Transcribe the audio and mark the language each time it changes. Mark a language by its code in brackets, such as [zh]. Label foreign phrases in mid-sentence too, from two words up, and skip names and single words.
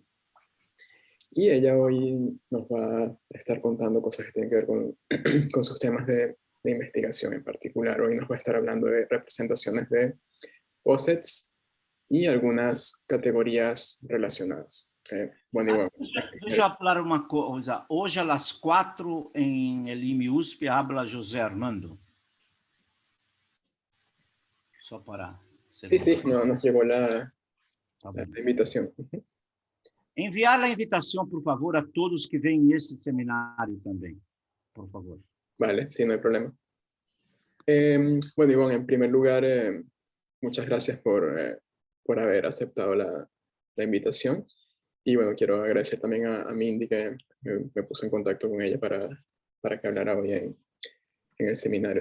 [es] Y ella hoy nos va a estar contando cosas que tienen que ver con sus temas de investigación en particular. Hoy nos va a estar hablando de representaciones de posets y algunas categorías relacionadas. Bueno, igual. [pt] Deixa eu falar uma coisa. Hoje, às 4, em Elime USP, [es] habla José Armando. [pt] Só para... [es] Sí, no, nos llegó la invitación. [pt] Enviar a invitação, por favor, a todos que vêm nesse seminário também, por favor. [es] Vale, sí, no hay problema. Bueno, Ivonne, en primer lugar, muchas gracias por haber aceptado la invitación. Y bueno, quiero agradecer también a Mindy que me puso en contacto con ella para que hablara hoy en el seminario.